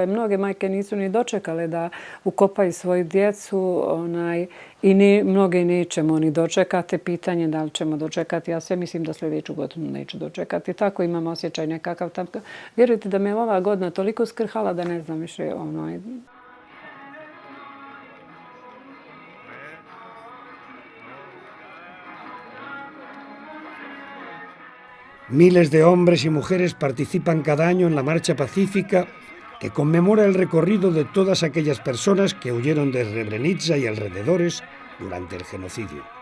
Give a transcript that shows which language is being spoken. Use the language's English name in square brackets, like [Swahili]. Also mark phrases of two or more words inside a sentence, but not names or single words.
[Bosnian] Mnoge majke nisu ni dočekale da ukopaju svoju djecu i mnoge nećemo ni dočekati. Pitanje da li ćemo dočekati. Ja sve mislim da sljedeću godinu neću dočekati. Tako imam osjećaj nekakav. Vjerujte da me ova godina toliko skrhala da ne znam više [Spanish] Miles de hombres y mujeres participan cada año en la marcha pacífica que conmemora el recorrido de todas aquellas personas que huyeron de Srebrenica y alrededores durante el genocidio.